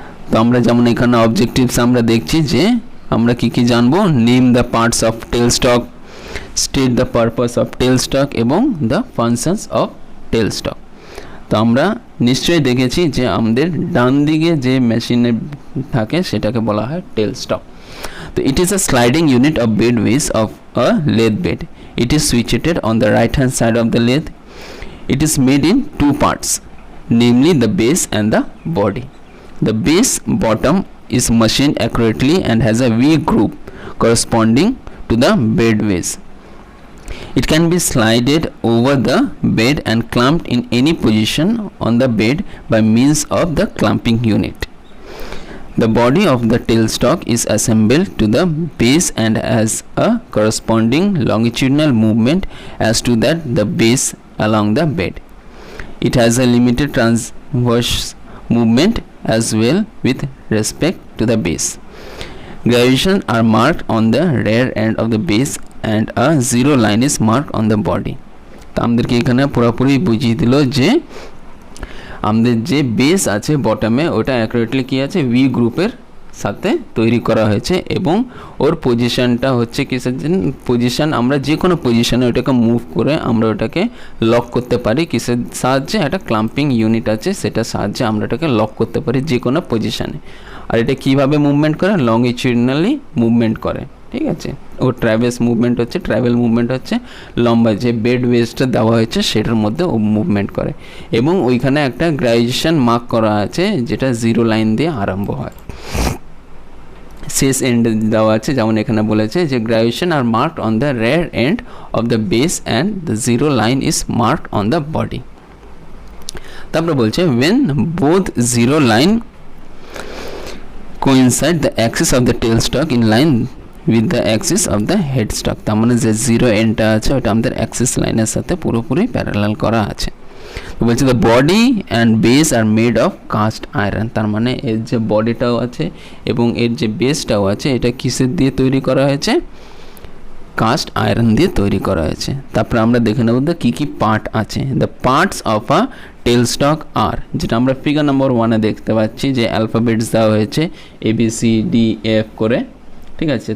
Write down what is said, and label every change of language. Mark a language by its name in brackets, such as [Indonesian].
[Bangla] তো আমরা যেমন এখানে অবজেক্টিভস আমরা দেখছি যে আমরা কী কী জানবো, [English] Name the parts of tailstock, state the purpose of tailstock এবং the functions of tailstock. [Bangla] তো আমরা নিশ্চয়ই দেখেছি যে আমাদের ডান দিকে যে মেশিনে থাকে সেটাকে বলা হয় টেল স্টক। [English] তো it is a sliding unit of bed ways of a lathe bed. It is situated on the right hand side of the lathe. It is made in two parts, namely the base and the body. The base bottom is machined accurately and has a V groove corresponding to the bed ways. It can be slided over the bed and clamped in any position on the bed by means of the clamping unit. The body of the tailstock is assembled to the base and has a corresponding longitudinal movement as to that the base along the bed. It has a limited transverse movement as well with respect to the base. Graduations are marked on the rear end of the base and a zero line is marked on the body. [Bangla] তো আমাদেরকে এখানে পুরোপুরি বুঝিয়ে দিল যে আমাদের যে base আছে বটমে ওটা অ্যাকুরেটলি কী আছে, ভি গ্রুপের সাথে তৈরি করা হয়েছে এবং ওর পজিশনটা হচ্ছে কিসের জন্য, পজিশন আমরা যে কোনো পজিশনে ওটাকে মুভ করে আমরা ওটাকে লক করতে পারি কিসের সাহায্যে, একটা ক্লাম্পিং ইউনিট আছে সেটার সাহায্যে আমরা ওটাকে লক করতে পারি যে কোনো পজিশনে। আর এটা কীভাবে মুভমেন্ট করে, লংগিটিউডনালি মুভমেন্ট করে, ঠিক আছে। ও ট্রাভেলস মুভমেন্ট হচ্ছে, ট্রাভেল মুভমেন্ট হচ্ছে লম্বা যে বেড ওয়েজটা দেওয়া হয়েছে সেটার মধ্যে ও মুভমেন্ট করে এবং ওইখানে একটা গ্রাজুয়েশন মার্ক করা আছে যেটা জিরো লাইন দিয়ে আরম্ভ হয়, শেষ এন্ড দেওয়া আছে। যেমন এখানে বলেছে যে [English] Graduation are marked on the rear end of the base and the zero line is marked on the body. [Bangla] তারপরে বলছে [English] when both zero line coincide the axis of the tailstock in line with the axis of the headstock, [Bangla] তার মানে যে zero এন্ডটা আছে ওটা আমাদের Axis লাইনের সাথে পুরোপুরি প্যারালাল করা আছে। তো বলছে [English] the body and base are made of cast iron, [Bangla] তার মানে এর যে বডিটাও আছে এবং এর যে বেসটাও আছে এটা কিসের দিয়ে তৈরি করা হয়েছে, কাস্ট আয়রন দিয়ে তৈরি করা হয়েছে। তারপরে আমরা দেখে নেব কী কী পার্ট আছে। [English] the parts of a tail stock আর, [Bangla] যেটা আমরা ফিগার নাম্বার 1-এ দেখতে পাচ্ছি যে অ্যালফাবেটস দেওয়া হয়েছে ABCDF করে, ঠিক আছে।